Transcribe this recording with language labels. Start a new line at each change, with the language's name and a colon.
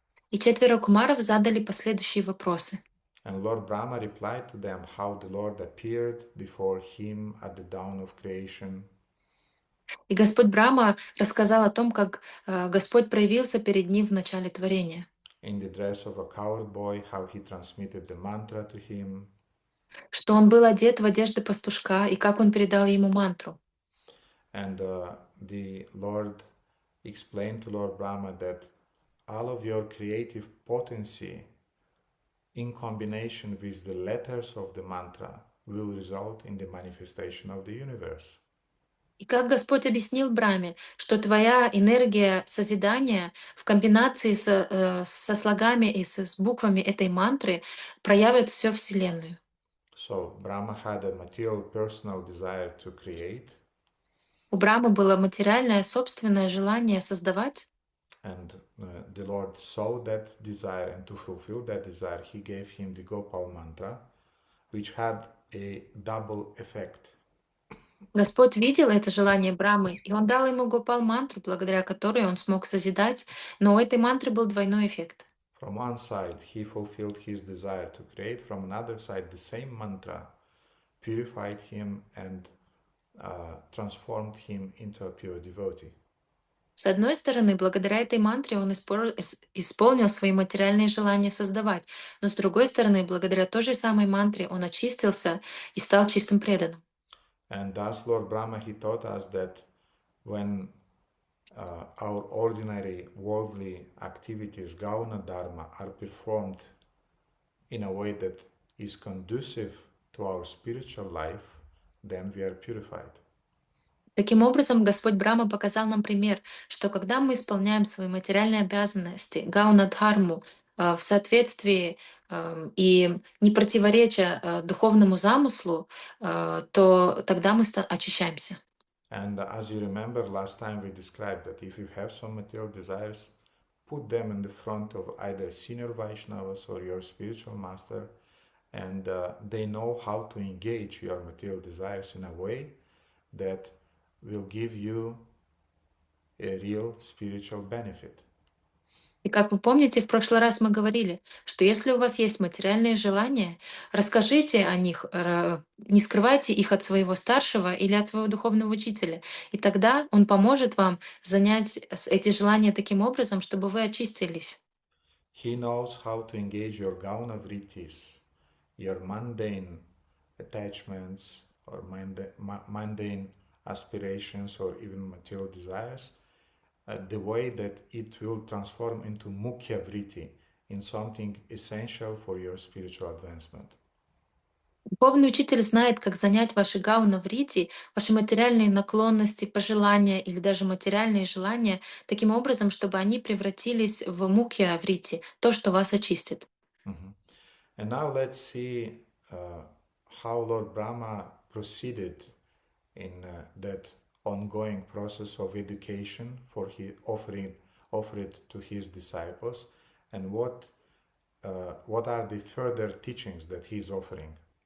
Russian: И 4 кумаров задали последующие вопросы.
English: And Lord Brahma replied to them how the Lord appeared before him at the dawn of creation.
Russian: И Господь Брахма рассказал о том, как Господь проявился перед ним в начале творения.
English: In the dress of a cowherd boy, how he transmitted the mantra to him.
Russian: Что он был одет в одежды пастушка и как он передал ему мантру.
English: And the Lord explained to Lord Brahma that all of your creative potency in combination with the letters of the mantra will result in the manifestation of the universe.
Russian: И как Господь объяснил Брахме, что твоя энергия созидания в комбинации со слогами и с буквами этой мантры проявит всю Вселенную.
English: So Brahma had a material personal desire to create.
Russian: У Брахмы было материальное собственное желание создавать.
English: And the Lord saw that desire, and to fulfill that desire, he gave him the Gopal Mantra, which had a double effect.
Russian: Господь видел это желание Брамы, и Он дал ему Гопал Мантру, благодаря которой он смог созидать, но у этой мантры был двойной эффект.
English: From one side, he fulfilled his desire to create. From another side, the same mantra purified him and transformed him into a pure devotee.
Russian: С одной стороны, благодаря этой мантре он исполнил свои материальные желания создавать, но с другой стороны, благодаря той же самой мантре он очистился и стал чистым преданным.
English: And thus, Lord Brahma, he taught us that when our ordinary worldly activities, Gauna Dharma, are performed in a way that is conducive to our spiritual life, then we are purified.
Russian: Таким образом, Господь Брахма показал нам пример, что когда мы исполняем свои материальные обязанности, гауна-дхарму, в соответствии и не противореча духовному замыслу, то тогда мы очищаемся.
English: And as you remember, last time we described that if you have some material desires, put them in the front of either senior Vaishnavas or your spiritual master, and they know how to engage your material desires in a way that will give you a real spiritual benefit.
Russian: И как вы помните, в прошлый раз мы говорили, что если у вас есть материальные желания, расскажите о них, не скрывайте их от своего старшего или от своего духовного учителя. И тогда он поможет вам занять эти желания таким образом, чтобы вы очистились.
English: He knows how to engage your gauna vrittis, your mundane attachments or mundane aspirations or even material desires, the way that it will transform into mukhya vritti, in something essential for your spiritual advancement.
Russian: Духовный учитель знает, как занять ваши гауна в рити, ваши материальные наклонности, пожелания или даже материальные желания таким образом, чтобы они превратились в мукья в рити, то, что вас очистит. Mhm.
English: And now let's see how Lord Brahma proceeded in that ongoing process of education for he offered to his disciples, and what are the further teachings that he is offering.